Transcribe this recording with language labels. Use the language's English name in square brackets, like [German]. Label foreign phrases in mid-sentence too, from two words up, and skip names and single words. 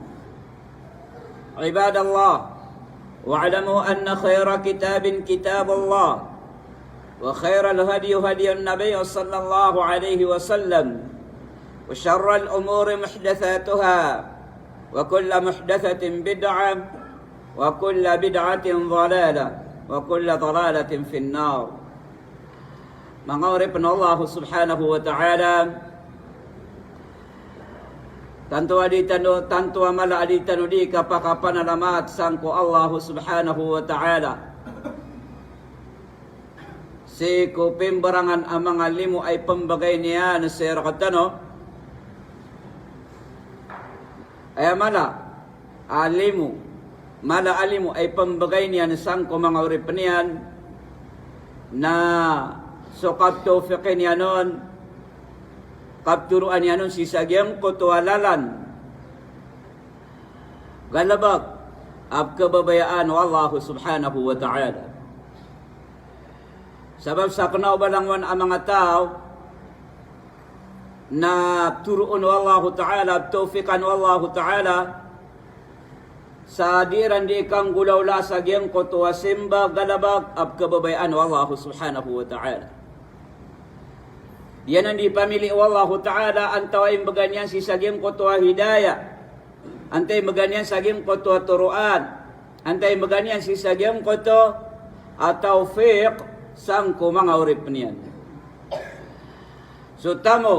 [Arabic] عباد الله واعلموا أن خير كتاب كتاب الله وخير الهدي هدي النبي صلى الله عليه وسلم وشر الأمور محدثاتها وكل محدثة بدعة وكل بدعة ضلالة وكل ضلالة في النار Menguripkan الله سبحانه وتعالى [Iranun (Malaysia)] tantu amala aditanu di kapakapan alamat sangko [Arabic] الله سبحانه وتعالى [Iranun (Malaysia)] si kupimbarangan amang alimu ay pambagay niya na sir katano ay mala alimu ay pambagay niya na sangko mga uripanian na sukat tawfiqin niya nun kapturuan niya nun si sagyang kutualalan galabak ab kababayaan wa [Arabic] الله سبحانه وتعالى [Iranun (Malaysia)] sabab sa kanaubalangwan ang mga tao na turuan wa [Arabic] الله تعالى [Iranun (Malaysia)] tawfiqan wa [Arabic] الله تعالى [Iranun (Malaysia)] sa diran di ikang gulawla sa giyang kutuwa simba galabak ab kababayaan wa [Arabic] الله سبحانه وتعالى [Iranun (Malaysia)] yan ang di pamili wa [Arabic] الله تعالى [Iranun (Malaysia)] antaway maganyan si sagim kutuwa hidayah antay maganyan sagim kutuwa turuan antay maganyan si sagim kutuwa tawfiq sangko mga urip niyan so tamo